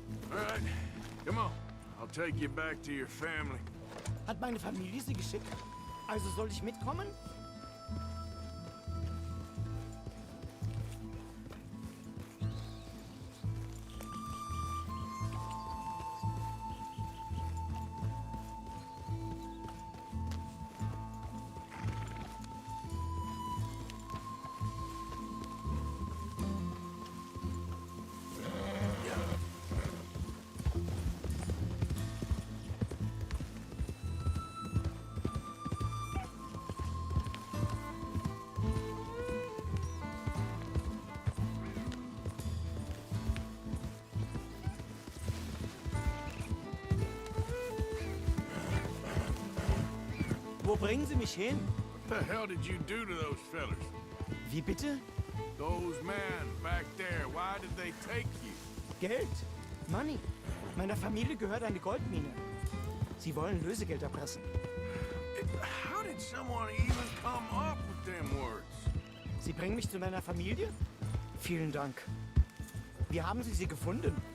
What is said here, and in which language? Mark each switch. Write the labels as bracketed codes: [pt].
[en] All right, come on. I'll take you back to your family. [de] Hat meine Familie Sie geschickt? Also soll ich mitkommen? Wo bringen Sie mich hin? [en] What the hell did you do to those fellas? [de] Wie bitte? [en] Those men back there, why did they take you? [de] Geld. [en] Money. [de] Meiner Familie gehört eine Goldmine. Sie wollen Lösegeld erpressen. [en] How did someone even come up with them words? [de] Sie bringen mich zu meiner Familie? Vielen Dank. Wie haben Sie sie gefunden?